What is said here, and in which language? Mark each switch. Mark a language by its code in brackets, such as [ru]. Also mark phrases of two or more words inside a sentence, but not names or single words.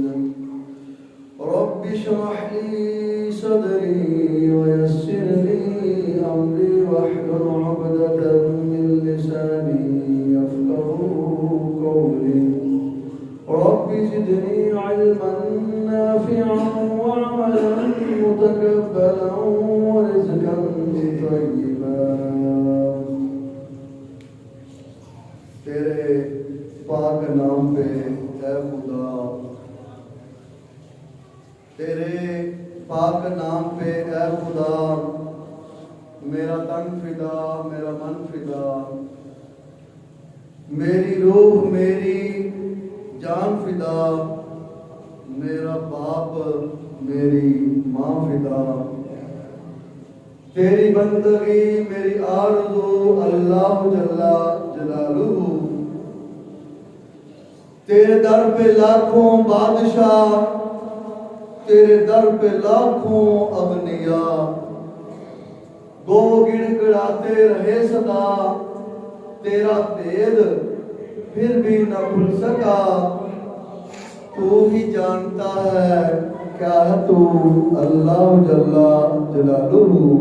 [ar] رب اشرح لي صدري ويسر لي أمري واحلل عقدة من لساني يفقهوا قولي. رب زدني علما نافعا وعملا متقبلا ورزقا طيبا. [ur] تیرے پاک نام پہ اے خدا، تیرے پاک نام پہ اے خدا میرا تن فدا، میرا من فدا، میری روح میری جان فدا، میرا باپ میری ماں فدا. تیری بندگی میری آرزو [ar] الله جل جلاله. [ur] تیرے در پہ لاکھوں بادشاہ، تیرے در پہ لاکھوں ابنیا، گو گڑگڑاتے رہے سدا، تیرا بھید پھر بھی نہ کھل سکا. تو ہی جانتا ہے کیا ہے تو [ar] الله جل جلاله.